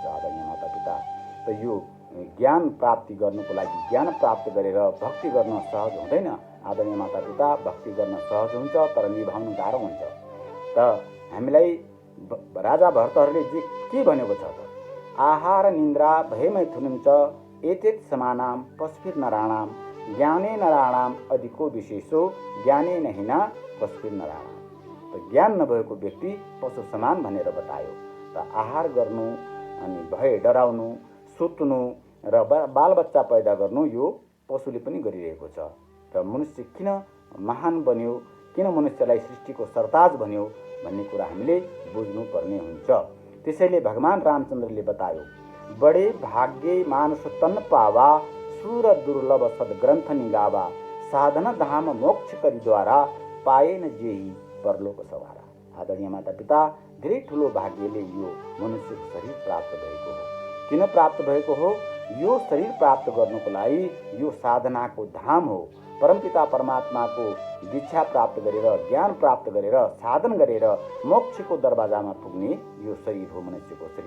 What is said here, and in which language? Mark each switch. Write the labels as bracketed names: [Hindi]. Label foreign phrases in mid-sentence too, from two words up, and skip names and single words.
[Nepali] आदरणीय मातापिता, त यो ज्ञान प्राप्ति गर्नुको लागि ज्ञान प्राप्त गरेर भक्ति गर्न सहज हुँदैन। आदरणीय मातापिता, भक्ति गर्न सहज हुन्छ तर निभाउनु गाह्रो हुन्छ। त हामीलाई राजा भरतहरूले के भनेको छ त? [Sanskrit] आहार निन्द्रा भयमै थुनुन्छ एतेत समानां पशुभिर नराणां ज्ञाने नराणां अधिको विशेषो ज्ञाने नहिना पशुभिर नराणां। [Nepali] त ज्ञान नभएको व्यक्ति पशु समान भनेर बतायो। त आहार गर्नु अनि भय डराउनु, सुत्नु र बालबच्चा पैदा गर्नु यो पशुले पनि गरिरहेको छ। र मनुष्य किन महान बन्यो, किन मनुष्यलाई सृष्टिको सरताज भन्यो भन्ने कुरा हामीले बुझ्नुपर्ने हुन्छ। त्यसैले भगवान रामचन्द्रले बतायो, [Awadhi] बडे भाग्य मानुष तन पावा सुर दुर्लभ सद्ग्रन्थ निगावा साधना धाम मोक्ष करिद्वारा पाएन जेही परलोक सवारा। [Nepali] आदरणीय मातापिता, धेरै ठुलो भाग्यले यो मनुष्यको शरीर प्राप्त भएको हो। किन प्राप्त भएको हो? यो शरीर प्राप्त गर्नुको लागि यो साधनाको धाम हो। परमपिता परमात्माको दीक्षा प्राप्त गरेर, ज्ञान प्राप्त गरेर, साधन गरेर मोक्षको दरवाजामा पुग्ने यो शरीर हो, मनुष्यको शरीर।